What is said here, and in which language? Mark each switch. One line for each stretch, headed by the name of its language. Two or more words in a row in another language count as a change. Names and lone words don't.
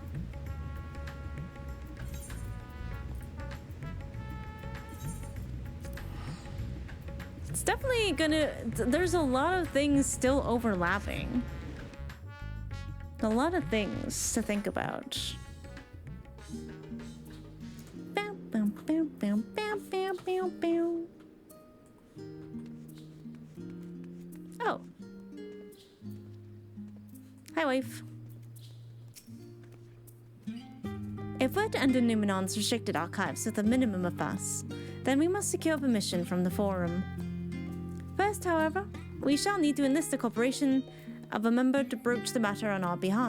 English: It's definitely gonna... There's a lot of things still overlapping. A lot of things to think about. Bam, bam, bam, bam, bam, bam, bam, bam. Oh. Hi, wife. If we're to enter Numenon's restricted archives with a minimum of fuss, then we must secure permission from the Forum. First, however, we shall need to enlist the cooperation of a member to broach the matter on our behalf.